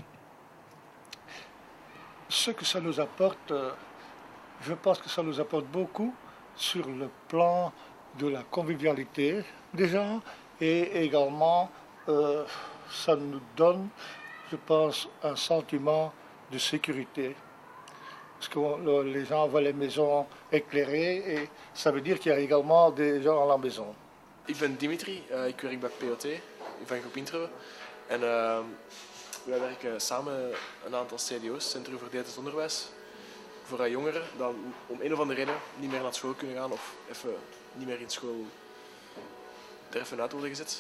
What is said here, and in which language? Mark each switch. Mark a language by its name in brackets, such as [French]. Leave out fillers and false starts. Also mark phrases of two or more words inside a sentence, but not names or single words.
[French] Ce que ça nous apporte, je pense que ça nous apporte beaucoup sur le plan de la convivialité des gens et également ça nous donne, je pense, un sentiment de sécurité. Parce que les gens voient les maisons éclairées et ça veut dire qu'il y a également des gens à la maison. [Dutch] Ik ben Dimitri, ik werk bij POT, van groep Intro. En wij werken samen een aantal CDO's, Centrum voor Diëtisch Onderwijs, voor jongeren die om een of andere reden niet meer naar school kunnen gaan of even niet meer in school er even uit worden gezet.